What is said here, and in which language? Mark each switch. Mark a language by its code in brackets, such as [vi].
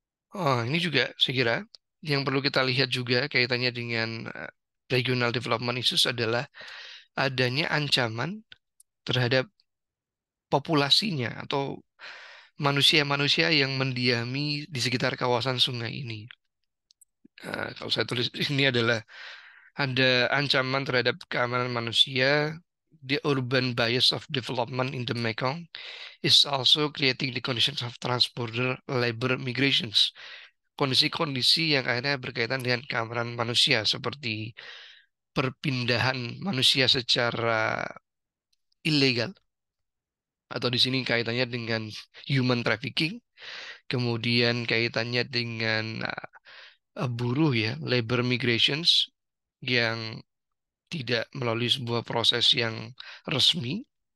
[id] Oh, ini juga saya kira yang perlu kita lihat juga kaitannya dengan [en] regional development issues [id] adalah adanya ancaman terhadap populasinya atau manusia-manusia yang mendiami di sekitar kawasan sungai ini. Kalau saya tulis ini adalah ada ancaman terhadap keamanan manusia. [en] The urban bias of development in the Mekong is also creating the conditions of transborder labor migrations. [id] Kondisi-kondisi yang akhirnya berkaitan dengan keamanan manusia seperti perpindahan manusia secara ilegal atau di sini kaitannya dengan human trafficking, kemudian kaitannya dengan buruh ya, labor migrations yang tidak melalui sebuah proses yang resmi.